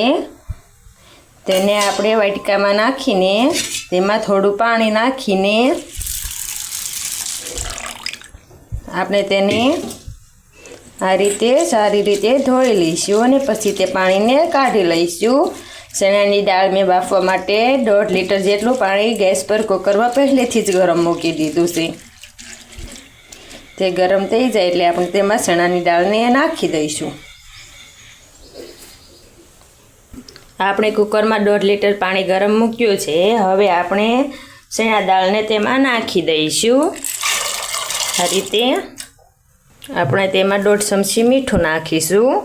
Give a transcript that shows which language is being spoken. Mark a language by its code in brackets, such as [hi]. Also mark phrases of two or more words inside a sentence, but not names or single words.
[gu] તેને આપણે વાટકામાં નાખીને તેમાં થોડું પાણી નાખીને આપણે તેને આ રીતે સારી રીતે ધોઈ લઈશું અને પછી તે પાણીને કાઢી લઈશું। ચણાની દાળ મેં બાફવા માટે 1.5 લીટર જેટલું પાણી ગૅસ પર કુકરમાં પહેલેથી જ ગરમ મૂકી દીધું છે। તે ગરમ થઈ જાય એટલે આપણે તેમાં ચણાની દાળને નાખી દઈશું। આપણે કુકરમાં 1.5 લીટર પાણી ગરમ મૂક્યું છે। હવે આપણે ચણા દાળને તેમાં નાખી દઈશું। આ રીતે આપણે તેમાં 1.5 ચમચી મીઠું નાખીશું।